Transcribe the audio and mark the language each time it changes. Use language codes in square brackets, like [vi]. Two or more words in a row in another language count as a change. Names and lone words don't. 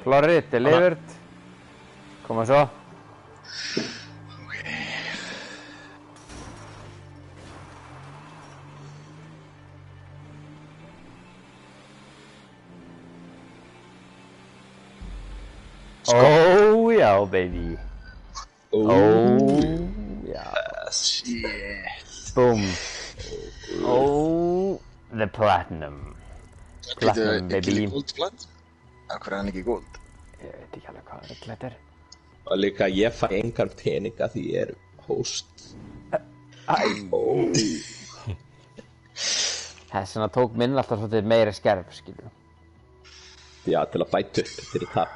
[is] Plorri, delivered. Koma svo. Oh, já, baby. Oh, já. [en] Shit. Boom. Oh, the platinum. Platinum, baby. Gilli gold flat? [is] Af hverju er hann ekki gold? Ég veit ekki alveg hvað þetta er. Og líka ég fæ engan peninga því ég er host. Þessina tók minn alltaf svolítið meira skerf, skilur. Já, til að bæta upp fyrir tapið.